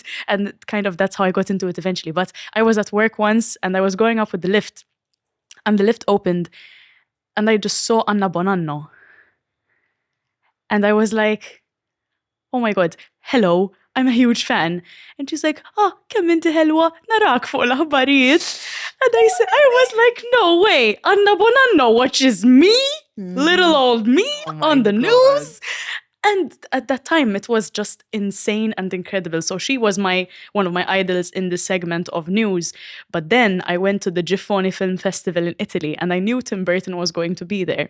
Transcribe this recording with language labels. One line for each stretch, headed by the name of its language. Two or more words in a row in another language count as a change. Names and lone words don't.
English: And kind of that's how I got into it eventually. But I was at work once and I was going up with the lift, and the lift opened and I just saw Anna Bonanno. And I was like, oh my God, hello, I'm a huge fan. And she's like,
Maltese: kemm inti ħelwa, narak fuq l-aħbarijiet.
English: And I was like, no way, Anna Bonanno watches me, little old me, on the news. And at that time, it was just insane and incredible. So she was one of my idols in this segment of news. But then I went to the Giffoni Film Festival in Italy, and I knew Tim Burton was going to be there.